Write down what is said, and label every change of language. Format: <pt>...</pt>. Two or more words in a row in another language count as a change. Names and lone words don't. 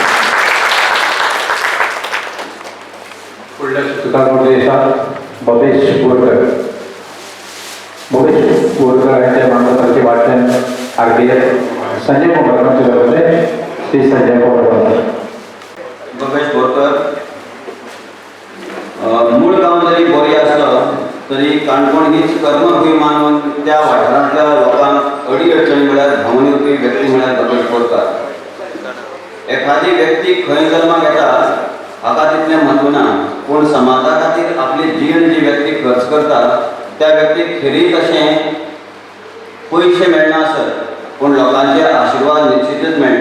<mr>पुढल्या सूचकांमध्ये भवेश बोरकर. भवेश बोरकर यांच्या मानपत्राचे वाचन संजय पवारांचे होते. ते संजय पवार.</mr> <kok>भवेश बोरकर मूळ गाव जरी बोरी असलं तरी काणकोण हीच कर्मभूमी मानून त्या वाठारांतल्या लोकांक अडी अडचणी म्हळ्यार धांवून येवपी व्यक्ती म्हळ्यार भवेश बोरकर. एखादी व्यक्ती खंय जल्माक येता हाका तितलें म्हत्व ना, पूण समाजा खातीर आपली जीण जी व्यक्ती खर्च करता त्या व्यक्तीक खेरीत अशें पयशे मेळना आसत, पूण लोकांचे आशिर्वाद निश्चितच मेळटा.</kok>